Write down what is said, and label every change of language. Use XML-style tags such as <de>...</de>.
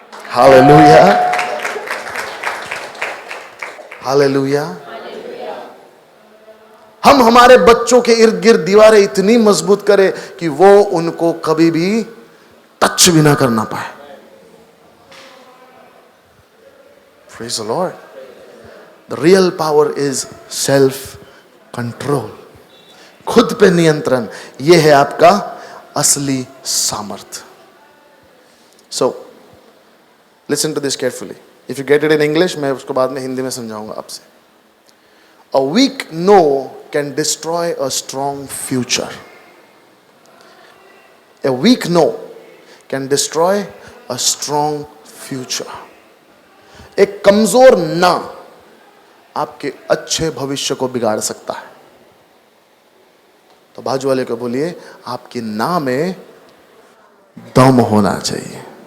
<hi>Hallelujah, hallelujah. हम हमारे बच्चों के इर्द गिर्द दीवारें इतनी मजबूत करें कि वो उनको कभी भी टच भी ना करना पाए।</hi> <en>Praise the Lord. The real power is self control.</en> <hi>खुद पे नियंत्रण, यह है आपका असली सामर्थ्य।</hi> <en>So, listen to this carefully. If you get it in English,</en> <hi>मैं उसको बाद में हिंदी में समझाऊंगा आपसे।</hi> <en>A weak no can destroy a strong future. A weak no can destroy a strong future.</en> <hi>एक कमजोर ना आपके अच्छे भविष्य को बिगाड़ सकता है। तो बाजू वाले को बोलिए, आपकी ना में दम होना चाहिए।</hi>